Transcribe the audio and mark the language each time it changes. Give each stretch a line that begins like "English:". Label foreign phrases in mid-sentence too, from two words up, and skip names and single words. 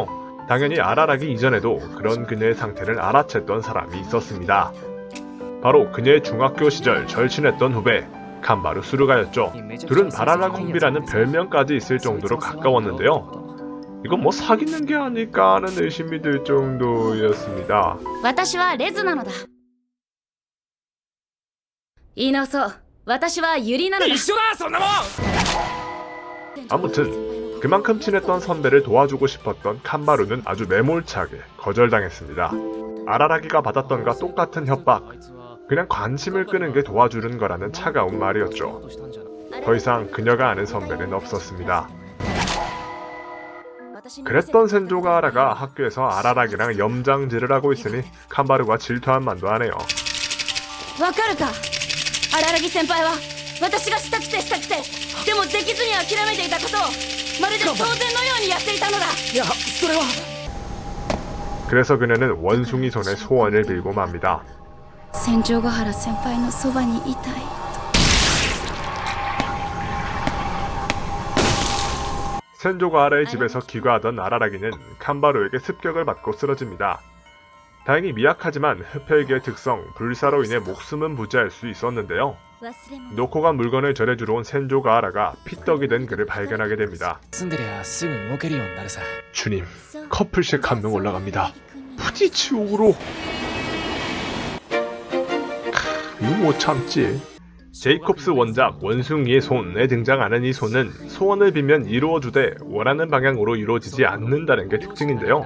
Korean: 당연히 아라라기 이전에도 그런 그녀의 상태를 알아챘던 사람이 있었습니다. 바로 그녀의 중학교 시절 절친했던 후배 칸바루 수르가였죠. 둘은 바라라 콤비라는 별명까지 있을 정도로 가까웠는데요. 이건 뭐 사귀는 게 아닐까 하는 의심이 들 정도였습니다.
Japanese: 私はレズなのだ。言い直そう。私はユリなのだ。一緒だそんなもん。
Korean: 아무튼 그만큼 친했던 선배를 도와주고 싶었던 칸바루는 아주 매몰차게 거절당했습니다. 아라라기가 받았던가 똑같은 협박, 그냥 관심을 끄는 게 도와주는 거라는 차가운 말이었죠. 더 이상 그녀가 아는 선배는 없었습니다. 그랬던 센조가하라가 학교에서 아라라기랑 염장질을 하고 있으니 칸바루가 질투한 만도 하네요.
Japanese: わかるか。荒木先輩は私がしたくてでもできずに諦めていたことをまるで当然のようにやっていたのだ。いやそれは
Korean: 그래서 그녀는 원숭이 손에 소원을 빌고 맙니다.
Japanese: 戦場ヶ原先輩のそばにいたい。
Korean: 센조가하라의 집에서 귀가하던 아라라기는 칸바루에게 습격을 받고 쓰러집니다. 다행히 미약하지만 흡혈귀의 특성 불사로 인해 목숨은 부지할 수 있었는데요. 놓고 간 물건을 전해주러 온 센조가하라가 피떡이 된 그를 발견하게 됩니다.
Japanese: 住んでりゃすぐ動けるようになるさ。
Korean: 주님, 커플식 한 명 올라갑니다. 부디 지옥으로. 이거 못 참지. 제이콥스 원작 원숭이의 손에 등장하는 이 손은 소원을 빌면 이루어주되 원하는 방향으로 이루어지지 않는다는 게 특징인데요.